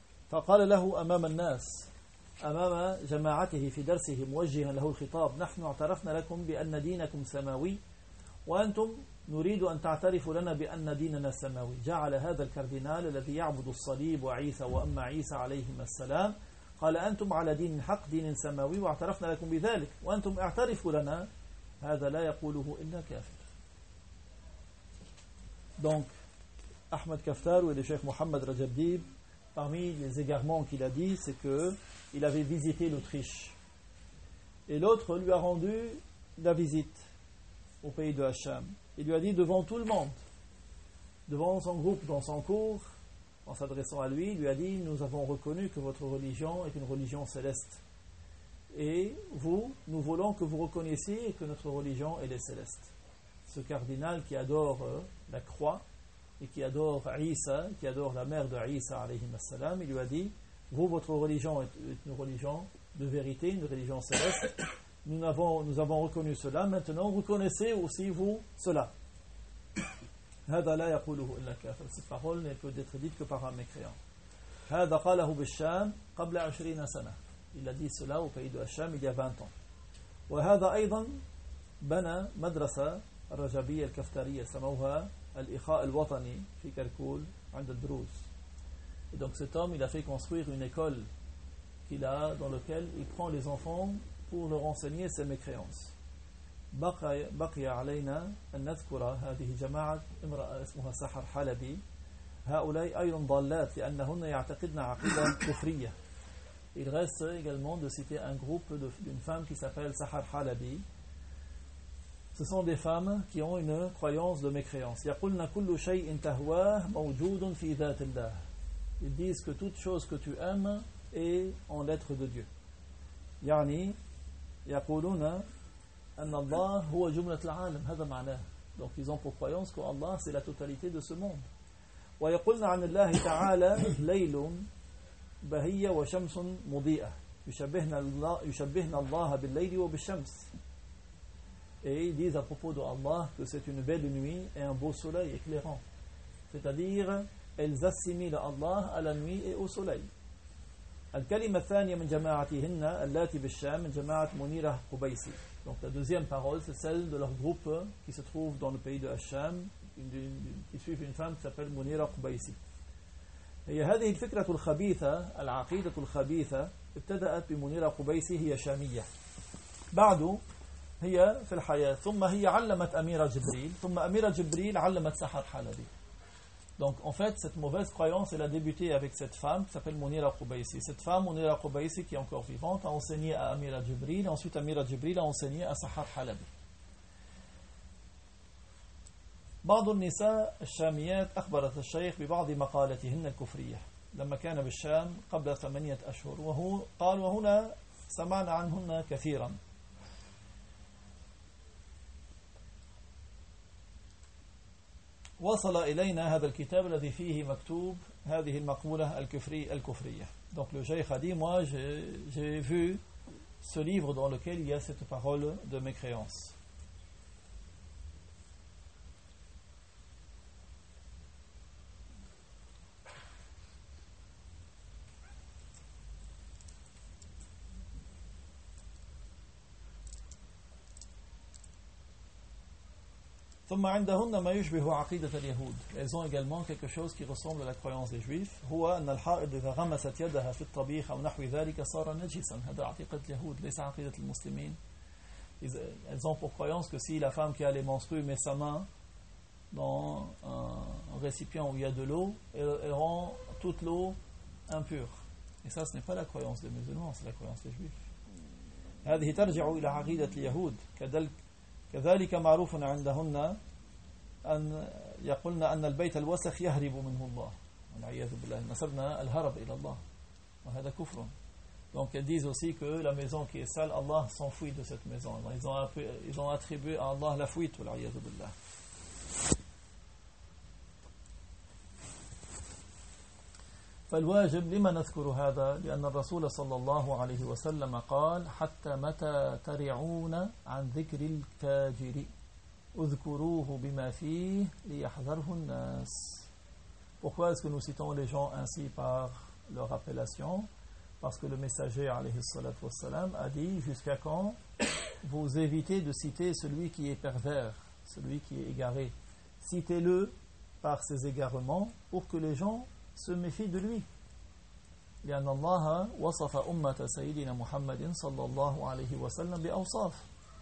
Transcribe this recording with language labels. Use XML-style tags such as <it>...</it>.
<ar>فقال له أمام الناس أمام جماعته في درسه موجها له الخطاب نحن اعترفنا لكم بأن دينكم سماوي وأنتم نريد أن تعترفوا لنا بأن ديننا سماوي جعل هذا الكاردينال الذي يعبد الصليب وعيسى وأما عيسى عليهما السلام قال أنتم على دين حق دين سماوي واعترفنا لكم بذلك وأنتم اعترفوا لنا هذا لا يقوله إلا كافر.</ar> <fr>Donc Ahmed Kaftaru et le Cheikh Mohamed Rajabdib, parmi les égarements qu'il a dit, c'est que il avait visité l'Autriche et l'autre lui a rendu la visite au pays de Hacham. Il lui a dit devant tout le monde, devant son groupe, dans son cours, en s'adressant à lui, il lui a dit « Nous avons reconnu que votre religion est une religion céleste. Et vous, nous voulons que vous reconnaissiez que notre religion est céleste. » Ce cardinal qui adore la croix et qui adore Isa, qui adore la mère de Isa, il lui a dit « Vous, votre religion est une religion de vérité, une religion céleste. Nous avons reconnu cela. Maintenant, reconnaissez aussi vous cela. »</fr> <ar>هذا لا يقوله إلا كافر.</ar> <fr>Cette parole ne peut être dite que par un mécréant.</fr> <ar>هذا قاله بالشام قبل 20 سنة.</ar> <fr>Il a dit cela au pays de Hacham il y a 20 ans.</fr> <ar>وهذا أيضا بنى مدرسة الرجبية الكفتارية سموها الإخاء الوطني في كركول عند الدروز.</ar> <fr>Et donc cet homme il a fait construire une école qu'il a dans laquelle il prend les enfants pour leur enseigner ses mécréances.</fr> <ar>بقي علينا أن نذكر هذه جماعة امرأة اسمها سحر حلبي. هؤلاء أيضا ضالات لأنهن يعتقدن عقيدة كفرية.</ar> <fr>Il reste également de citer un groupe d'une femme qui s'appelle Sahar Halabi. Ce sont des femmes qui ont une croyance de mécréance.</fr> <ar>يَقُلْنَا كُلُّ شَيْءٍ تَهْوَاهُ مَوْجُودٌ فِي ذَاتِ اللَّهِ.</ar> <fr>Ils disent que toute chose que tu aimes est en l'être de Dieu.</fr> <ar>يعني يَقُولُونَ أَنَّ اللَّهُ هُوَ جُمْلَةُ الْعَالَمِ. هذا معناه.</ar> <fr>Donc ils ont pour croyance que Allah c'est la totalité de ce monde.</fr> <ar>وَيَقُلْنَا عَنِ اللَّهِ تَعَالَى لَيْلٌ بهية وشمس مضيئة يشبهنا الله بالليل وبالشمس.</ar> <fr>Et ils disent à propos de Allah que c'est une belle nuit et un beau soleil éclairant. C'est-à-dire, elles assimilent Allah à la nuit et au soleil.</fr> <ar>الكلمة الثانية من جماعتهن التي بالشام من جماعة منيرة قبيسي.</ar> <fr>Donc la deuxième parole, c'est celle de leur groupe qui se trouve dans le pays de Hacham, qui suit une femme qui s'appelle منيرة قبيسي.</fr> <ar>هي هذه الفكرة الخبيثة العقيدة الخبيثة ابتدأت بمنيرة قبيسي هي شامية بعد هي في الحياة ثم هي علمت أميرة جبريل ثم أميرة جبريل علمت سحر حلبي.</ar> <fr>Donc en fait cette mauvaise croyance elle a débuté avec cette femme qui s'appelle منيرة قبيسي. Cette femme منيرة قبيسي qui est encore vivante a enseigné à أميرة جبريل. Ensuite أميرة جبريل a enseigné à سحر حلبي.</fr> <ar>بعض النساء الشاميات أخبرت الشيخ ببعض مقالاتهن الكفرية لما كان بالشام قبل 8 أشهر وهو قال وهنا سمعنا عنهن كثيرا. وصل إلينا هذا الكتاب الذي فيه مكتوب هذه المقولة الكفرية.</ar> <fr>Donc le cheikh a dit moi j'ai vu ce livre dans lequel il y a cette parole de mécréance.</fr> <ar>ثم عندهن ما يشبه عقيدة اليهود.</ar> <fr>Elles ont également quelque chose qui ressemble à la croyance des juifs.</fr> <ar>هو أن الحائض إذا غمست يدها في الطبيخ أو نحو ذلك صار نجسا. هذا عقيدة اليهود ليس عقيدة المسلمين.</ar> <fr>Elles ont pour croyance que si la femme qui a les menstrues met sa main dans un récipient où il y a de l'eau, elle rend toute l'eau impure. Et ça, ce n'est pas la croyance des musulmans, c'est la croyance des juifs.</fr> <ar>هذه ترجع إلى عقيدة اليهود. كذلك معروف عندهن أن يقولن أن البيت الوسخ يهرب منه الله والعياذ بالله نسبنا الهرب إلى الله وهذا كفر.</ar> <fr>Donc ils disent aussi que la maison qui est sale Allah s'enfuit de cette maison. Ils ont attribué à Allah la fuite</fr> <ar>والعياذ بالله. فالواجب لما نذكر هذا لأن الرسول صلى الله عليه وسلم قال حتى متى ترعون عن ذكر التاجر اذكروه بما فيه ليحذره الناس.</ar> <fr>Pourquoi est-ce que nous citons les gens ainsi par leur appellation? Parce que le messager</fr> <ar>عليه الصلاة والسلام</ar> <fr>a dit jusqu'à quand vous évitez de citer celui qui est pervers, celui qui est égaré. Citez-le par ses égarements pour que les gens se méfie de lui.</fr> <ar>لأن الله وصف أمة سيدنا محمد صلى الله عليه وسلم بأوصاف.</ar>